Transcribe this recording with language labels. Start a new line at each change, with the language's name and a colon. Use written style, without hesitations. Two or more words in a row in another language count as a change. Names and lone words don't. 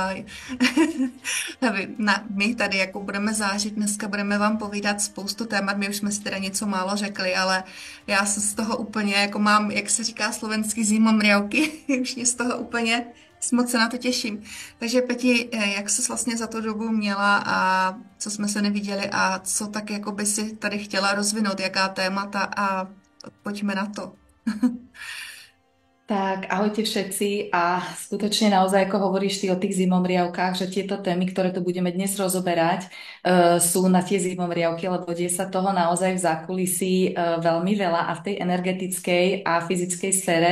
Czech: My tady jako budeme zážit, dneska budeme vám povídat spoustu témat, my už jsme si teda něco málo řekli, ale já se z toho úplně, jako mám, jak se říká slovenský, zima mriavky, už mě z toho úplně moc se na to těším. Takže Peti, jak jsi vlastně za tu dobu měla a co jsme se neviděli a co tak jako by si tady chtěla rozvinout, jaká témata a pojďme na to.
Slovak: Tak, ahojte všetci a skutočne naozaj, ako hovoríš ty o tých zimomriavkách, že tieto témy, ktoré tu budeme dnes rozoberať, sú na tie zimomriavky, lebo deje sa toho naozaj v zákulisí veľmi veľa a v tej energetickej a fyzickej sfére